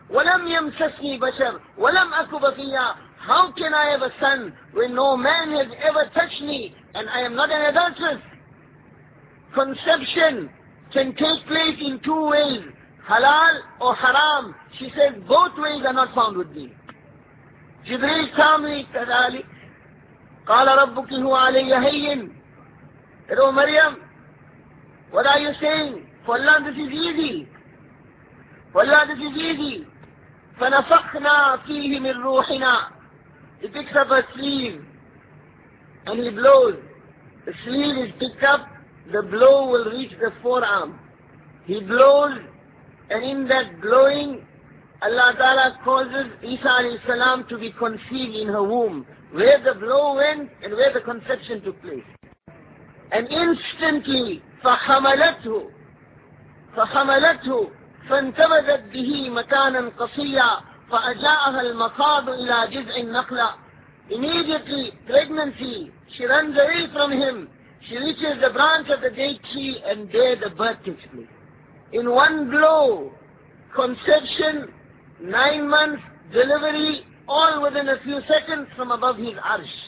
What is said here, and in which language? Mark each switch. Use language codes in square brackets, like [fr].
[ar] Walam yamsasni bashar. Walam aku bafiya. [en] How can I have a son when no man has ever touched me and I am not an adulteress? Conception can take place in two ways, halal or haram. She said, both ways are not found with me. Jibreel calmly said, Ali, [ar] قَالَ رَبُّكِ هُوَ عَلَيَّ هَيِّنِ. [en] Oh Maryam, what are you saying? For Allah, this is easy. For Allah, this is easy. [ar] فَنَفَقْنَا فِيهِ مِنْ رُوحِنَا. [en] He picks up a sleeve and he blows. The sleeve is picked up, the blow will reach the forearm. He blows, and in that blowing, Allah Ta'ala causes Isa alayhi salam to be conceived in her womb, where the blow went and where the conception took place. And instantly, [ar] فَحَمَلَتْهُ فَحَمَلَتْهُ فَانْتَبَذَتْ بِهِ مَكَانًا قَصِيًّا فَأَجَاءَهَا الْمَقَابُ إِلَىٰ جِزْعِ النَّقْلَىٰ. [en] Immediately, pregnancy, she runs away from him. She reaches the branch of the date tree and there the birth takes place. In one blow, conception, 9 months, delivery, all within a few seconds from above his arsh.